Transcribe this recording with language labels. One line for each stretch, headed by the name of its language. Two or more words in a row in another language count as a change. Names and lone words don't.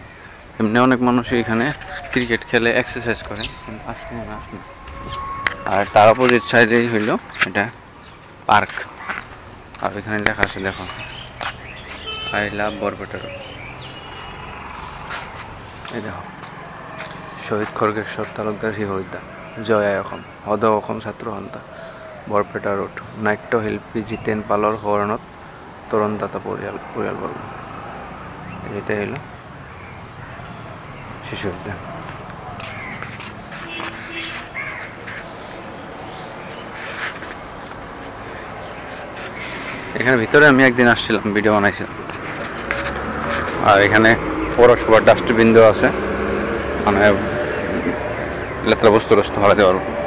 Bangla: এমনি অনেক মানুষ এখানে ক্রিকেট খেলে এক্সারসাইজ করে, কিন্তু আজকে আসেনি। আর তার
English: opposite side
Bangla: হইল এটা পার্ক। আর ওইখানে লেখা আছে, দেখো,
English: I love Barpeta Road.
Assamese: এই দেখো, শহীদ খড়গেশ্বর তালুকদার শিক্ষা জয় অসম সদ অসম ছাত্ৰ সন্থা বৰপেটা ৰোড নাট্যশিল্পী জিতেন পালৰ সোঁৱৰণত তৰুণদাতা পৰিয়ালবৰ্গ।
Bangla: এটা হইল শিশু উদ্যান। এখানে ভিতরে আমি একদিন আসছিলাম, ভিডিও বানাইছিলাম। আর এখানে পৌরসভার ডাস্টবিন দেওয়া আছে, মানে লেত্রা বস্তু ফেলাতে পারবো।